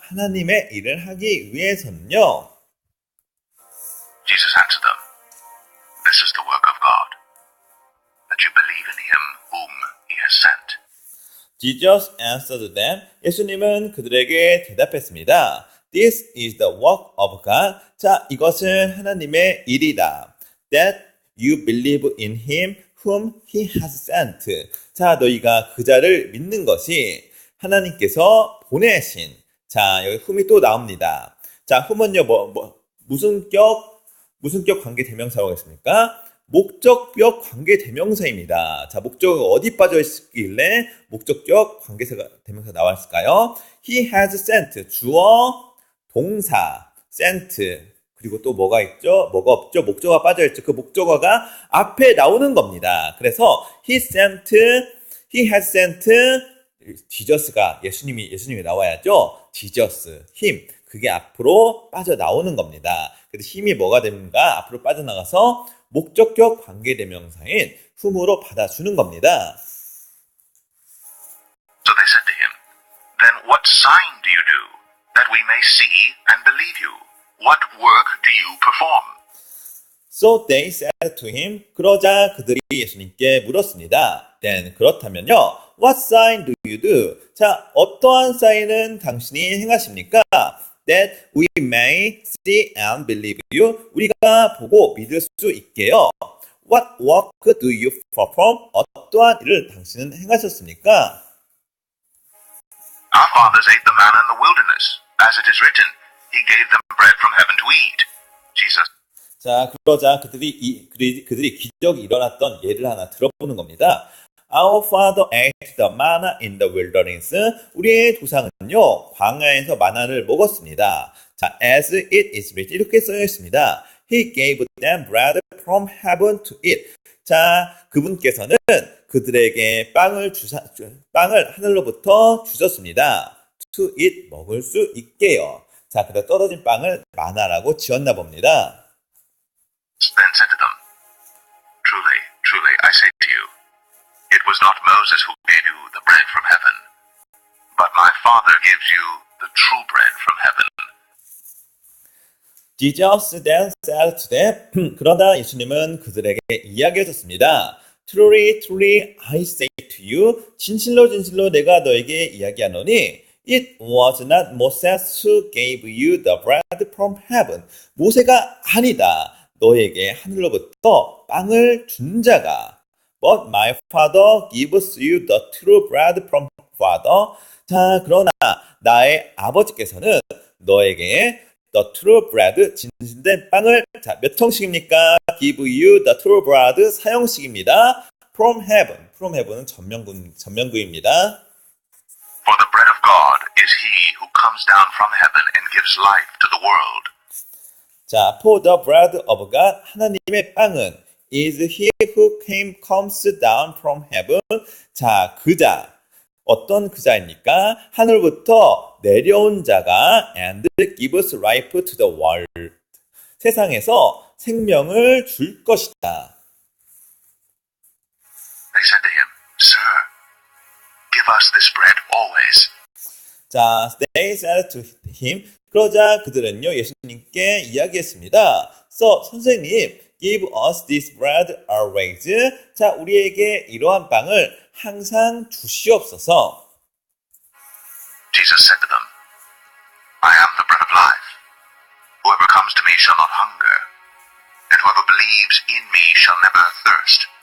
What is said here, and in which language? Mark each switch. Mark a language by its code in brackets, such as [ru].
[ko] 하나님의 일을 하기 위해서는요. [en] Jesus answered them, This is the work of God, that you believe in him whom he has sent. Jesus answered them. [ko] 예수님은 그들에게 대답했습니다. [en] This is the work of God. [ko] 자, 이것은 하나님의 일이다. [en] That you believe in him whom he has sent. [ko] 자, 너희가 그 자를 믿는 것이 하나님께서 보내신. 자, 여기 whom이 또 나옵니다. 자, whom은요, 무슨 격 관계 대명사라고 했습니까? 목적격 관계 대명사입니다. 자, 목적이 어디 빠져 있길래 목적격 관계 대명사 나왔을까요? [en] He has sent. [ko] 주어, 동사, [en] sent. [ko] 그리고 또 뭐가 있죠? 뭐가 없죠? 목적어가 빠져 있죠. 그 목적어가 앞에 나오는 겁니다. 그래서 [en] he has sent Jesus [ko] 가 예수님이 나와야죠. [en] Jesus, him. [ko] 그게 앞으로 빠져나오는 겁니다. 그래서 힘이 뭐가 됩니까? 앞으로 빠져나가서 목적격 관계대명사인 whom으로 받아주는 겁니다. [en] So they said to him, Then what sign do you do, that we may see and believe you? What work do you perform? So they said to him. [ko] 그러자 그들이 예수님께 물었습니다. [en] Then [ko] 그렇다면요. [en] What sign do you do? [ko] 자, 어떠한 사인은 당신이 행하십니까? [en] That we may see and believe you. [ko] 우리가 보고 믿을 수 있게요. [en] What work do you perform? [ko] 어떠한 일을 당신은 행하셨습니까? [en] Our fathers ate the manna in the wilderness. As it is written, he gave them bread from heaven to eat. Jesus. [ko] 자, 그러자 그들이 기적이 일어났던 예를 하나 들어보는 겁니다. [en] Our father ate the manna in the wilderness. [ko] 우리의 조상은요, 광야에서 마나를 먹었습니다. 자, [en] as it is written. [ko] 이렇게 써져 있습니다. [en] He gave them bread from heaven to eat. [ko] 자, 그분께서는 그들에게 빵을 하늘로부터 주셨습니다. [en] To eat, [ko] 먹을 수 있게요. 자, 그래서 떨어진 빵을 마나라고 지었나 봅니다. [en] Then said to them, Truly, truly, I say to you, it was not Moses who gave you the bread from heaven, but my Father gives you the true bread from heaven. Jesus then said to them, [ko] 그러나 예수님은 그들에게 이야기하셨습니다. [en] Truly, truly, I say to you, [ko] 진실로 진실로 내가 너에게 이야기하노니, [en] It was not Moses who gave you the bread from heaven. [ko] 모세가 아니다. 너에게 하늘로부터 빵을 준 자가. [en] But my Father gives you the true bread from Father. [ko] 자, 그러나 나의 아버지께서는 너에게 [en] the true bread, [ko] 진실된 빵을 자, 몇 통씩입니까? [en] Give you the true bread [ko] 사형식입니다. [en] From heaven. From heaven [ko] 은 전면구입니다. [en] For the bread of God is he who comes down from heaven and gives life to the world. 자, for the bread of God, [ko] 하나님의 빵은 [en] is he who comes down from heaven. [ko] 자, 그자. 어떤 그자입니까? 하늘부터 내려온 자가 [en] and gives life to the world. [ko] 세상에서 생명을 줄 것이다. [en] They said to him, Sir, give us this bread always. 자, they said to him. [ko] 그러자 그들은요, 예수님께 이야기했습니다. 선생님, [en] give us this bread always. [ko] 자, 우리에게 이러한 빵을 항상 주시옵소서. [en] Jesus said to them, I am the bread of life. Whoever comes to me shall not hunger, and whoever believes in me shall never thirst.